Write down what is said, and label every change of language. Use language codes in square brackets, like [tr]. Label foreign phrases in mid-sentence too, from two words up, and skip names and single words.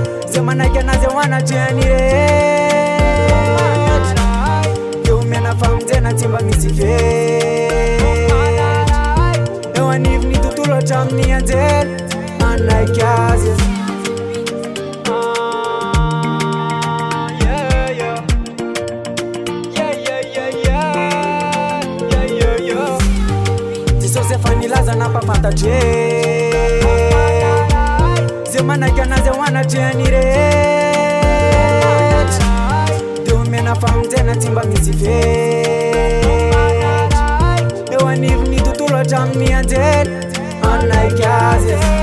[mg] Zay manaiky anazy ao anatrehany rehetra. Dia omena famonjena tsy mba misy fetra. Eo anivon'ny tontolo hatramin'ny anjely, manaiky azy. [en] Ah, yeah, yeah. Yeah, yeah, yeah, yeah. Yeah, yeah, yeah. [mg] Jesosy efa nilaza nampafantatra e. Zay manaiky anazy ao anatrehany rehetra. Dia omena famonjena tsy mba misy fetra. Eo anivon'ny tontolo hatramin'ny anjely, manaiky azy.